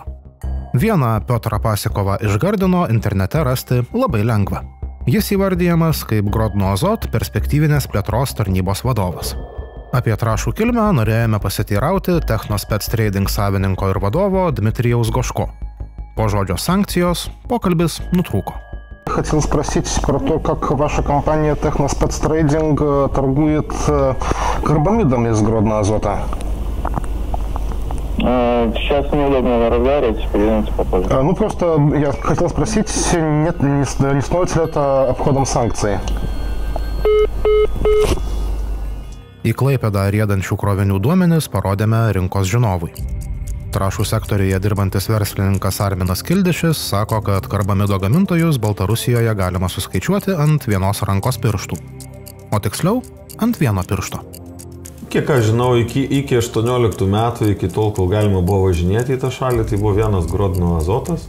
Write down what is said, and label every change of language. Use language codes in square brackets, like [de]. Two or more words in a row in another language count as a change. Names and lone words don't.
[lt] Vieną Piotrą Pasikovą iš Gardino internete rasti labai lengva. Jis įvardijamas kaip Grodno Azot perspektyvinės plėtros tarnybos vadovas. Apie trąšų kilmę norėjome pasiteirauti Technospec Trading savininko ir vadovo Dmitrijaus Goško. Po žodžio санкcijos поkalbis nutrūko. [ru] Хотел спросить про то, как ваша компания Technospec Trading торгует карбамидом из Гродно Азота. Сейчас неудобно разговаривать, перейдемте попозже. Ну просто я хотел спросить, не становится ли это обходом санкций? [lt] Į Klaipėdą riedančių krovinių duomenis parodėme rinkos žinovui. Trąšų sektoriuje dirbantis verslininkas Arminas Kildišis sako, kad karbamido gamintojus Baltarusijoje galima suskaičiuoti ant vienos rankos pirštų. O tiksliau, ant vieno piršto. Kiek aš žinau, iki 18 metų, iki tol, kol galima buvo važinėti į tą šalį, tai buvo vienas Grodno Azotas.